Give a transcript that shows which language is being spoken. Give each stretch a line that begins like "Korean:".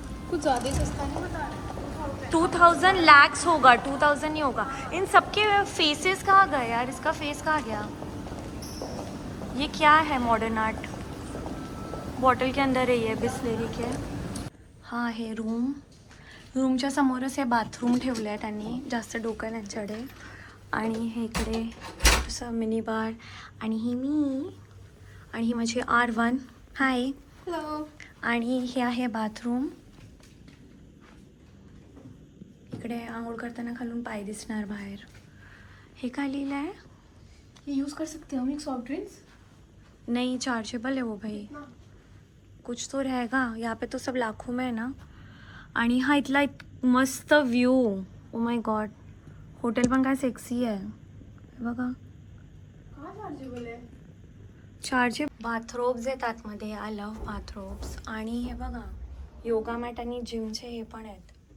Hindi: कुछ ज़्यादा ही सस्ता नहीं बता. 2000 लैक्स होगा, 2000 नहीं होगा. इन सबके फेसेस कहाँ गए यार? इसका फेस कहाँ गया? ये क्या है? Modern art. बॉटल के अंदर है ये बिस्लेरी के.
Marathi: हाँ हे रूम. रूमच्या समोरच हे बाथरूम ठेवलं आहे त्यांनी. जास्त डोकं त्यांच्याकडे. आणि हे इकडे असं मिनी बार. आणि ही मी. आणि ही माझी R1. हाय.
English: Hello.
Marathi: आणि हे आहे बाथरूम. इकडे आंघोळ करताना खालून पाय दिसणार बाहेर. हे काय लिहिलं आहे?
Hindi: ये यूज़ कर सकते हैं हम एक सॉफ्ट ड्रिंक्स. नहीं चार्जेबल है वो भाई. कुछ तो रहेगा. यहाँ पे तो सब लाखों में है ना.
Marathi: आणि हा इथला मस्त view.
English: Oh my god.
Marathi: Hotel पण काय सेक्सी आहे बघा.
Hindi: कहाँ चार्जेबल है?
Marathi: चारचे बाथरोब्स आहेत आतमध्ये.
English: I love bathrobes.
Marathi: आणि हे बघा योगा मॅट आणि जिमचे हे पण आहेत.